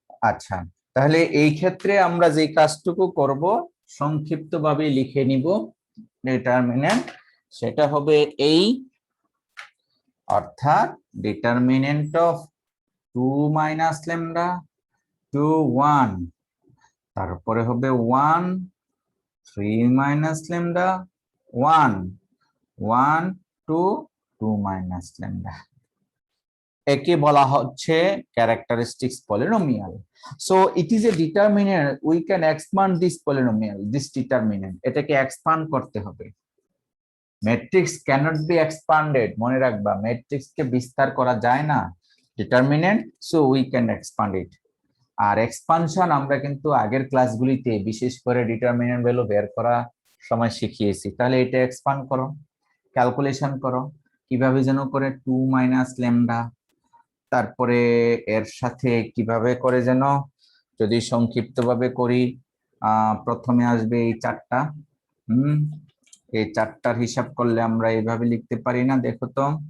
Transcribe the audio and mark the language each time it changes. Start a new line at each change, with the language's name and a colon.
Bangla: আচ্ছা, তাহলে এই ক্ষেত্রে আমরা যে কাজটুকু করব সংক্ষিপ্তভাবে লিখে নিব ডিটারমিনেন্ট, সেটা হবে এই, অর্থাৎ ডিটারমিনেন্ট অফ 2 মাইনাস ল্যামডা 2 1, তারপরে হবে 1
English: 3 minus lambda 1 1 2 2 minus lambda
Bangla: একে বলা হচ্ছে
English: characteristics polynomial. So it is a determinant. We can expand this polynomial, this determinant.
Bangla: এটাকে expand করতে হবে।
English: Matrix cannot be expanded.
Bangla: মনে রাখবা matrix কে বিস্তার করা যায় না।
English: Determinant, so we can expand it.
Bangla: আর expansion আমরা কিন্তু আগের ক্লাসগুলিতে বিশেষ করে ডিটারমিনেন্ট ভ্যালু বের করা সময় শিখিয়েছি। তাহলে এটা এক্সপান্ড করো, ক্যালকুলেশন করো কিভাবে যেন করে 2 মাইনাস ল্যামডা, তারপরে এর সাথে কিভাবে করে যেন, যদি সংক্ষিপ্তভাবে করি প্রথমে আসবে এই চারটা, এই চারটার হিসাব করলে আমরা এইভাবে লিখতে পারি না, দেখো তো